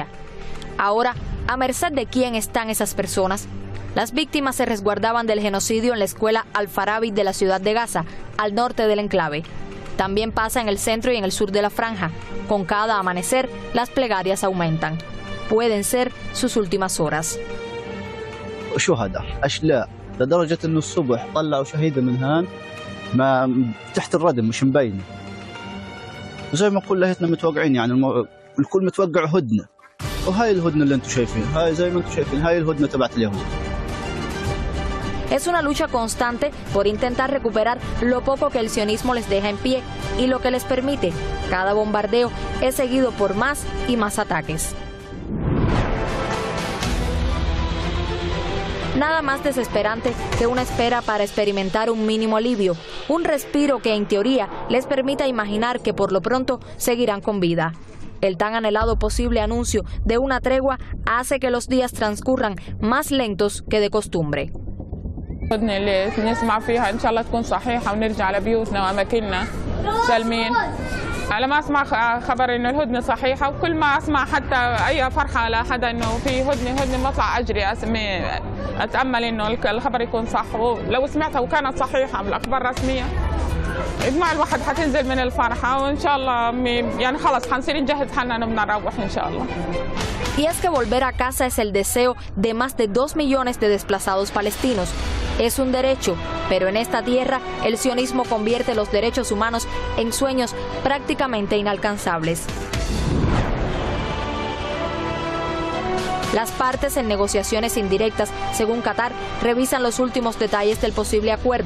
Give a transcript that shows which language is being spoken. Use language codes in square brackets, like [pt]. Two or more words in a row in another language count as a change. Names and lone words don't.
[es] Ahora, ¿a merced de quién están esas personas? Las víctimas se resguardaban del genocidio en la escuela Al-Farabi de la ciudad de Gaza, al norte del enclave. También pasa en el centro y en el sur de la franja. Con cada amanecer, las plegarias aumentan. Pueden ser sus últimas horas. [ar] شهداء أشلاء لدرجة إنه الصبح طلعوا شهيدة من هان ما تحت الردم مش مبينة زي ما كلنا متوقعين يعني الكل متوقع هدنة وهاي الهدنة اللي أنتم شايفينها هاي زي ما أنتم شايفين هاي الهدنة تبعت اليهود. [es] Es una lucha constante por intentar recuperar lo poco que el sionismo les deja en pie y lo que les permite. Cada bombardeo es seguido por más y más ataques. Nada más desesperante que una espera para experimentar un mínimo alivio, un respiro que en teoría les permita imaginar que por lo pronto seguirán con vida. El tan anhelado posible anuncio de una tregua hace que los días transcurran más lentos que de costumbre. [ar] الهدنة اللي نسمع فيها إن شاء الله تكون صحيحة ونرجع لبيوتنا وأماكننا سالمين. على ما أسمع خبر إنه الهدنة صحيحة وكل ما أسمع حتى أي فرحة لحدا إنه في هدنة بطلع أجري أتأمل إنه الخبر يكون صح ولو سمعتها وكانت صحيحة بالأخبار الرسمية دموع الواحد حتنزل من الفرحة وإن شاء الله يعني خلص حنصير نجهز حالنا إنه بنروح إن شاء الله. [es] Y es que volver a casa es el deseo de más de 2 millones de desplazados palestinos. Es un derecho, pero en esta tierra el sionismo convierte los derechos humanos en sueños prácticamente inalcanzables. Las partes en negociaciones indirectas, según Qatar, revisan los últimos detalles del posible acuerdo.